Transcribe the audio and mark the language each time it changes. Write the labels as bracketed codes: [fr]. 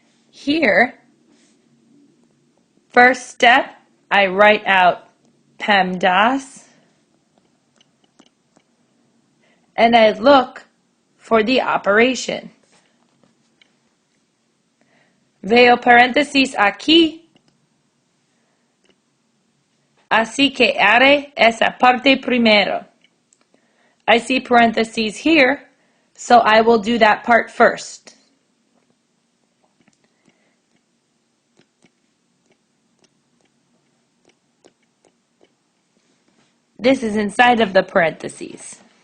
[en] Here, first step, I write out PEMDAS, and I look for the operation. [es] Veo paréntesis aquí, así que haré esa parte primero. [en] I see parentheses here, so I will do that part first. This is inside of the parentheses.